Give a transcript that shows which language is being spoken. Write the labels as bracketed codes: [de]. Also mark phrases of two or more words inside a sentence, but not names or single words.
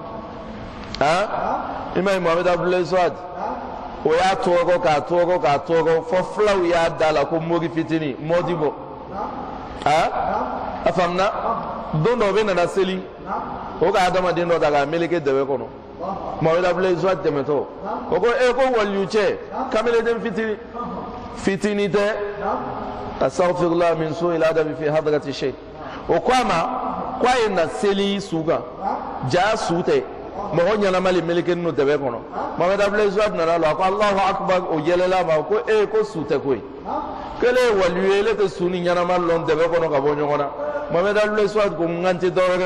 [bm] i ma ye Mohamed Abdoulaye Souad o y'a tɔɔrɔ k'a tɔɔrɔ k'a tɔɔrɔ fɔ fulaw y'a da la ko mori fitini Modibo a faamuna don dɔ bɛ nana seli o ka adamaden dɔ ta k'a meleke dɛbɛ kɔnɔ Mohamed Abdoulaye Souad tɛmɛtɔ o ko ko waliyu cɛ kameleden fitini tɛ [ar] أستغفر الله من سوء الأدب في حضرة شيء [bm] o ko a ma ko a ye na seli su kan ja su tɛ mɔgɔ ɲɛnama le meleke n'o dɛbɛ kɔnɔ Mohamed Abdoulaye Souad nana lɔ a ko [ar] الله أكبر [bm] o yɛlɛla ma ko ko su tɛ koyi k'ele ye waliyu ye ele tɛ su ni ɲɛnama lɔn dɛbɛ kɔnɔ ka bɔ ɲɔgɔn na Mohamed Abdoulaye Souad ko n kan tɛ dɔwɛrɛ